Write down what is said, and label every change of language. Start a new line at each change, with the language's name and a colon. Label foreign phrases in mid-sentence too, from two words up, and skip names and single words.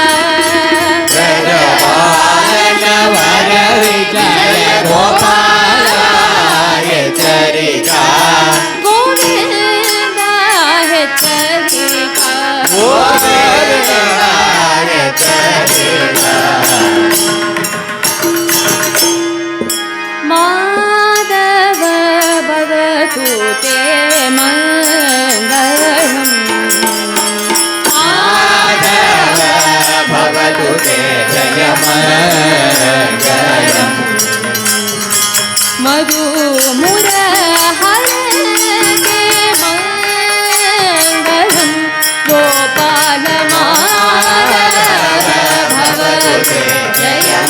Kannada: ರಜಪಾಲನ ವರ ವಿಜಯ ಗೋಪಾಲ ಎಚ್ಚರಿಕ ಗೋವಿಂದ ಹೆಚ್ಚರಿಕ ಗೋವಿಂದ ಎಚ್ಚರಿಕ
Sanskrit: ಮಾಧವ ಭವತು ತೇ ಮಂಗಳಂ ಮಾಧವ ಭವತು ತೇ ಜಯ ಮಂಗಳಂ ಮಧು ಮುರಹರಗೆ ಮಂಗಳಂ ಗೋಪಾಲ ಮಾಧವ ಭವತು ಜಯ